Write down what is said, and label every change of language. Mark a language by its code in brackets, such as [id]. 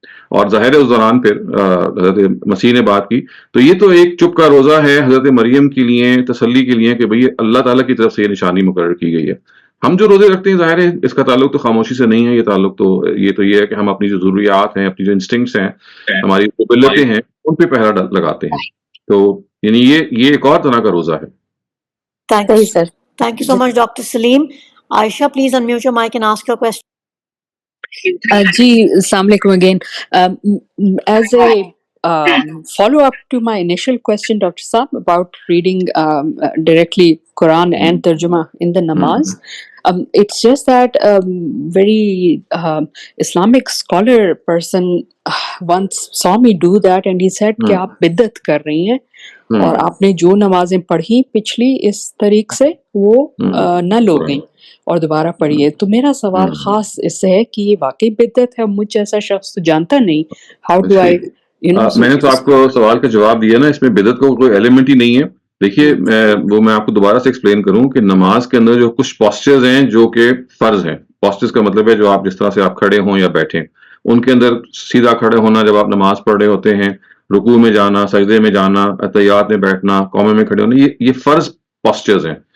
[ur] اور ظاہر ہے اس دوران پھر حضرت مسیح نے بات کی. تو یہ تو ایک چپ کا روزہ ہے حضرت مریم کے لیے تسلی کے لیے کہ بھئی اللہ تعالیٰ کی طرف سے یہ نشانی مقرر کی گئی ہے. ہم جو روزے رکھتے ہیں ظاہر ہے اس کا تعلق تو خاموشی سے نہیں ہے, یہ تعلق تو یہ ہے کہ ہم اپنی جو ضروریات ہیں, اپنی جو انسٹنکٹس ہیں, ہماری قبلتیں ہیں, ان پہ پہرا لگاتے ہیں. تو یعنی یہ ایک اور طرح کا روزہ ہے. [en] Thank you so much, Dr. Saleem. Aisha, please unmute your mic and ask your question. Ji, Assalamu alaikum again. As a follow-up to my initial question, Dr. Saab, about reading directly Quran and Tarjuma in the namaz, it's just that very Islamic scholar person once saw me do that and he said [ur] کہ آپ بدعت کر رہی ہیں اور آپ نے جو نمازیں پڑھی پچھلی اس طریق سے وہ نہ لوگیں اور دوبارہ پڑھیے. تو میرا سوال خاص اس سے ہے کہ یہ واقعی بدعت ہے, مجھ جیسا شخص تو جانتا نہیں. [en] how do I [ur] میں نے تو آپ کو سوال کا جواب دیا نا, اس میں بدعت کو کوئی ایلیمنٹ ہی نہیں ہے. دیکھیے وہ میں آپ کو دوبارہ سے ایکسپلین کروں کہ نماز کے اندر جو کچھ پوسچرز ہیں جو کہ فرض ہیں, پوسچرز کا مطلب ہے جو آپ جس طرح سے آپ کھڑے ہوں یا بیٹھیں, ان کے اندر سیدھا کھڑے ہونا جب آپ نماز پڑھ رہے ہوتے ہیں, رکوع میں جانا, سجدے میں جانا, اتحیات میں بیٹھنا, قومے میں کھڑے ہونا, یہ فرض پوسچرز ہیں.